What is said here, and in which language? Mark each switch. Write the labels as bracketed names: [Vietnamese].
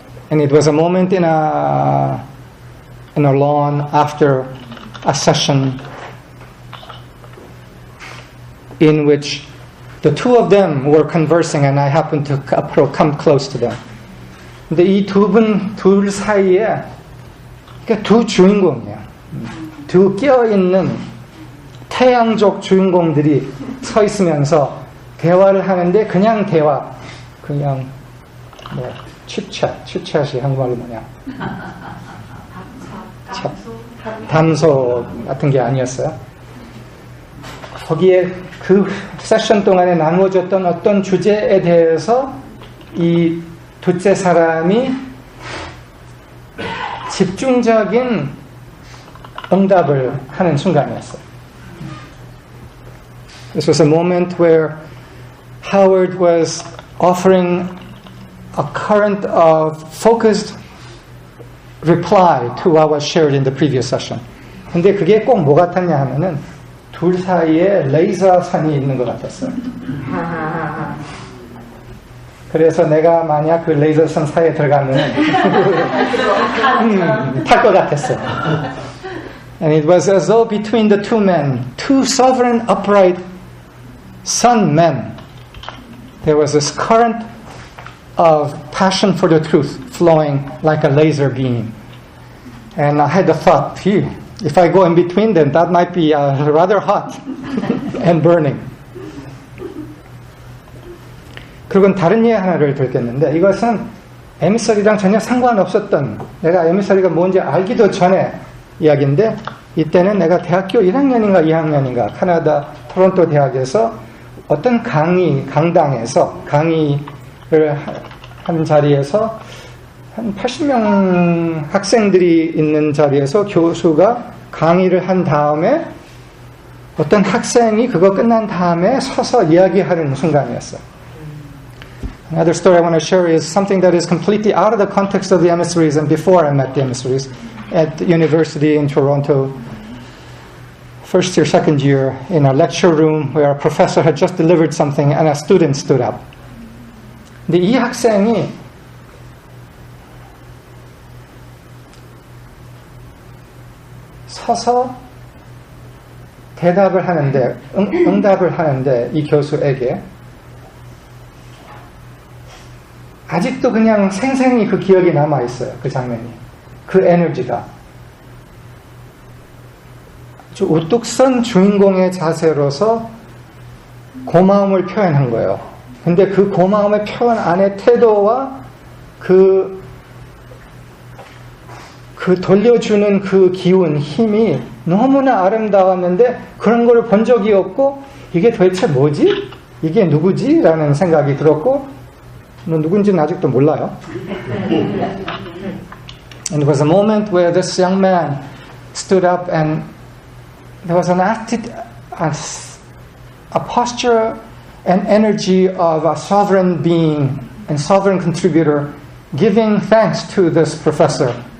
[English] And it was a moment in a lawn after a session in which The two of them were conversing and I happened to come close to them. [Korean] 근데 이 둘 사이에 그러니까 두 주인공이에요. 두 깨어있는 태양적 주인공들이 서 있으면서 대화를 하는데 그냥 대화, 그냥 뭐 칩챗이 한국말로 뭐냐? 담소 같은 게 아니었어요. 거기에 그 세션 동안에 나누어졌던 어떤 주제에 대해서 이 둘째 사람이 집중적인 응답을 하는 순간이었어요. [English] This was a moment where Howard was offering a current of focused reply to what was shared in the previous session. [Korean] 근데 그게 꼭 뭐 같았냐 하면은 둘 사이에 레이저선이 있는 것 같았어요. 그래서 내가 만약 그 레이저선 사이에 들어가면 탈 것 같았어요. [English] And it was as though between the two men, two sovereign, upright sun men, there was this current of passion for the truth flowing like a laser beam. And I had the thought, phew, if I go in between them, that might be rather hot and burning. [Korean] 그리고 다른 예 하나를 들겠는데 이것은 에미서리랑 전혀 상관없었던, 내가 에미서리가 뭔지 알기도 전에 이야기인데, 이때는 내가 대학교 1학년인가 2학년인가 카나다 토론토 대학에서 어떤 강당에서 강의를 한 자리에서 한 80명 학생들이 있는 자리에서 교수가 강의를 한 다음에 어떤 학생이 그거 끝난 다음에 서서 이야기하는 순간이었어요. [English] Another story I want to share is something that is completely out of the context of the emissaries and before I met the emissaries at the university in Toronto, first year, second year, in a lecture room where a professor had just delivered something and a student stood up. [Korean] 근데 이 학생이 서서 대답을 하는데, 응답을 하는데 이 교수에게 아직도 그냥 생생히 그 기억이 남아있어요. 그 장면이. 그 에너지가. 아주 우뚝 선 주인공의 자세로서 고마움을 표현한 거예요. 근데 그 고마움의 표현 안에 태도와 그 돌려주는 그 기운, 힘이 너무나 아름다웠는데 그런 걸 본 적이 없고 이게 도대체 뭐지? 이게 누구지? 라는 생각이 들었고 누군지는 아직도 몰라요. [English] And it was a moment where this young man stood up and there was an attitude, a posture and energy of a sovereign being and sovereign contributor giving thanks to this professor.